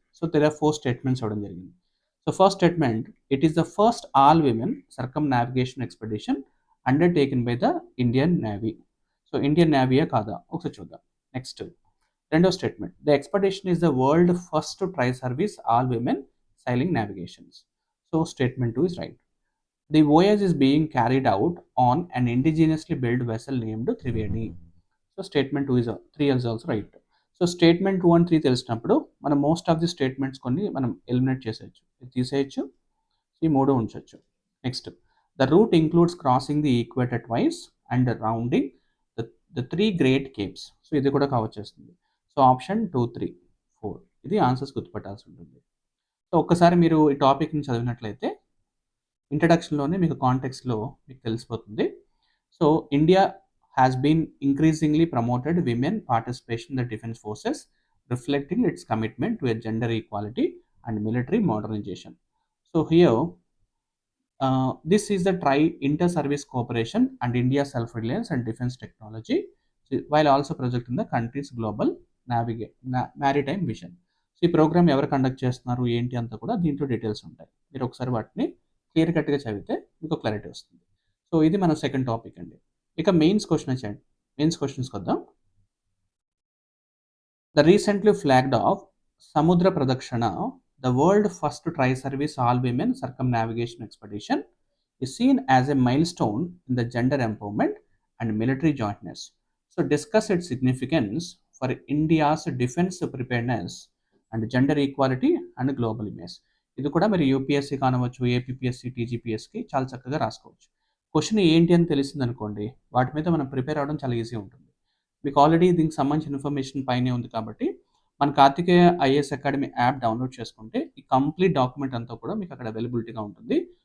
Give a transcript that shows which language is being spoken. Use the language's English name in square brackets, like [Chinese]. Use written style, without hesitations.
[English] So there are 4 statements ఇవ్వడం జరిగింది. So first statement, it is the first all women circumnavigation expedition undertaken by the Indian Navy. So [Telugu] Indian నేవీయే కాదా ఒకసారి చూద్దాం. [English] Next రెండో statement, the expedition is the world first tri service all women sailing navigations. So statement 2 is right. The voyage is being carried out on an indigenously built vessel named Triveni. So statement 2 is 3 is also right. [Telugu] So statement 2 and 3 తెలిసినప్పుడు మనం most of the statements కొన్ని మనం eliminate చేసేయచ్చు, తీసేయచ్చు, ఈ 3 ఉంచొచ్చు. [English] Next, the route includes crossing the equator twice and rounding the 3 great capes. [Telugu] So ఇది కూడా cover చేస్తుంది. సో ఆప్షన్ 2, 3, 4 ఇది ఆన్సర్స్ గుర్తుపట్టాల్సి ఉంటుంది. సో ఒక్కసారి మీరు ఈ టాపిక్ని చదివినట్లయితే ఇంట్రడక్షన్లోనే మీకు కాంటెక్స్లో మీకు తెలిసిపోతుంది. [English] So India has been increasingly promoted women participation in the defense forces, reflecting its commitment to a gender equality and military modernization. So here, this is the inter-service cooperation and India's self-reliance and defense technology, while also projecting the country's global maritime vision. [Telugu] So ఈ programme ఎవరు conduct చేస్తున్నారు ఏంటి అంతా కూడా దీంట్లో details ఉంటాయి. మీరు ఒకసారి వాటిని క్లియర్ కట్గా చదివితే మీకు క్లారిటీ వస్తుంది. సో ఇది మన సెకండ్ టాపిక్ అండి. ఇక మెయిన్స్ క్వశ్చన్ వచ్చేయండి. మెయిన్స్ క్వశ్చన్స్కి వద్దాం. [English] The recently flagged off Samudra Pradakshina, the world first tri service all women circumnavigation expedition is seen as a milestone in the gender empowerment and military jointness. So discuss its significance for India's defense preparedness and gender equality and global image. [Telugu] ఇది కూడా మీరు UPSC కానవచ్చు, APSC, టీజీపీఎస్కి చాలా చక్కగా రాసుకోవచ్చు. Question ఏంటి అని తెలిసింది అనుకోండి, వాటి మీద మనం ప్రిపేర్ అవ్వడం చాలా ఈజీ ఉంటుంది. మీకు ఆల్రెడీ దీనికి సంబంధించిన ఇన్ఫర్మేషన్ పైనే ఉంది కాబట్టి మన Karthikeya IAS academy app download చేసుకుంటే ఈ కంప్లీట్ డాక్యుమెంట్ అంతా కూడా మీకు అక్కడ అవైలబిలిటీగా ఉంటుంది.